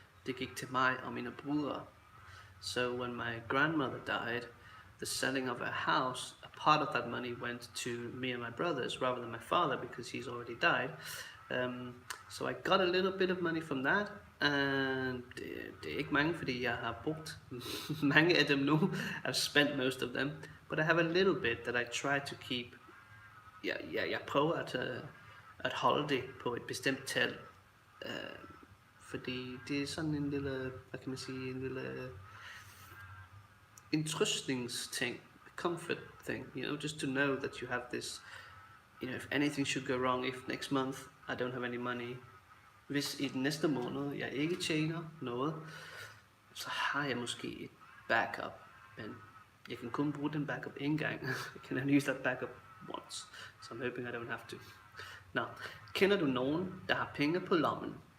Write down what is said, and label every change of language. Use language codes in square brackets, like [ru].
[da] Det gik til mig og mine brødre. [en] So when my grandmother died, the selling of her house, a part of that money went to me and my brothers rather than my father because he's already died. So I got a little bit of money from that, and [da] det er ikke mange, fordi jeg har brugt mange af dem nu. [en] I've spent most of them, but I have a little bit that I try to keep. [da] Jeg prøver at holde det på et bestemt tal, fordi det er sådan en lille, hvad kan man sige, en lille trøstningsting, [en] comfort thing, you know, just to know that you have this, you know, if anything should go wrong, if next month I don't have any money, [da] hvis i den næste måned jeg ikke tjener noget, så har jeg måske et backup, men jeg kan kun bruge den backup en gang. [en] I can only use that backup once, so I'm hoping I don't have to. [da] Nå, kender du nogen, der har penge på lommen?